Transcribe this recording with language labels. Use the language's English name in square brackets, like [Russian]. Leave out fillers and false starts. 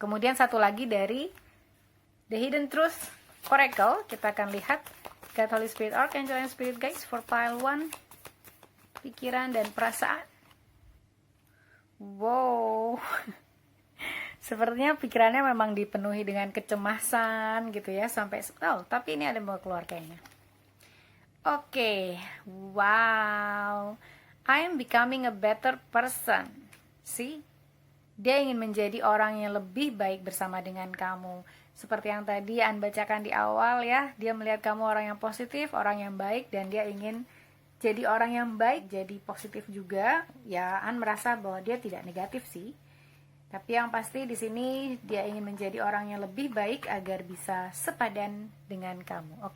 [Indonesian] Kemudian satu lagi dari The Hidden Truth Oracle, kita akan lihat [English] God, Holy Spirit, Archangel, and Spirit Guides for pile 1, [Indonesian] pikiran dan perasaan. Wow, sepertinya pikirannya memang dipenuhi dengan kecemasan gitu ya, sampai tapi ini ada yang mau keluar kayaknya. [English] Oke, wow, I am becoming a better person. [Indonesian] See, dia ingin menjadi orang yang lebih baik bersama dengan kamu. Seperti yang tadi An bacakan di awal ya, dia melihat kamu orang yang positif, orang yang baik, dan dia ingin jadi orang yang baik, jadi positif juga. Ya, An merasa bahwa dia tidak negatif sih. Tapi yang pasti di sini dia ingin menjadi orang yang lebih baik agar bisa sepadan dengan kamu.